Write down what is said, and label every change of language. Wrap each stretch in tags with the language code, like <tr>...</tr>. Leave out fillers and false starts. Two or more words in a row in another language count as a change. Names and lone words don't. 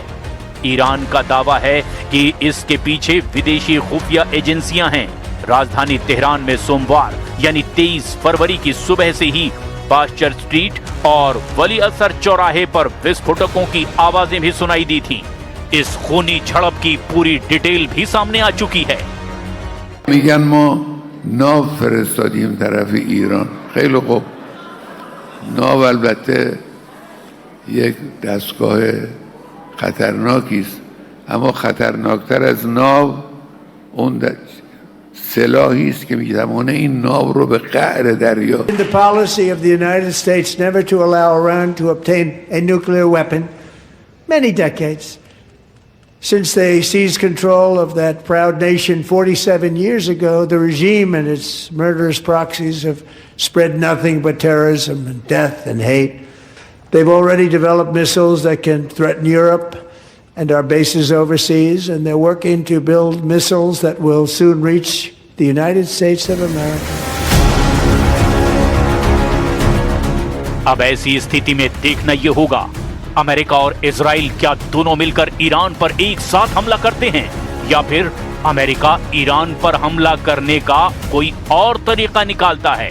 <hi>ईरान का दावा है कि इसके पीछे विदेशी खुफिया एजेंसियां हैं। राजधानी तेहरान में सोमवार यानी 23 फरवरी की सुबह से ही बास्टर स्ट्रीट और वली असर चौराहे पर विस्फोटकों की आवाजें भी सुनाई दी थी। इस खूनी झड़प की पूरी डिटेल भी सामने आ चुकी है।</hi> <fa>میگن ما ناو فرستادیم طرف ایران. خیلی خوب، ناو البته یک دستگاه خطرناکی است، اما خطرناکتر از ناو اون سلاحی است که میتوانه این ناو رو به قعر دریا.</fa> <en>The policy of the United States never to allow Iran to obtain a nuclear weapon, many decades. Since they seized control of that proud nation 47 years ago, the regime and its murderous proxies have spread nothing but terrorism and death and hate. They've already developed missiles that can threaten Europe and our bases overseas, and they're working to build missiles that will soon reach the United States of America.</en> <hi>अब ऐसी स्थिति में देखना यह होगा, अमेरिका और इजराइल क्या दोनों मिलकर ईरान पर एक साथ हमला करते हैं, या फिर अमेरिका ईरान पर हमला करने का कोई और तरीका निकालता है।</hi>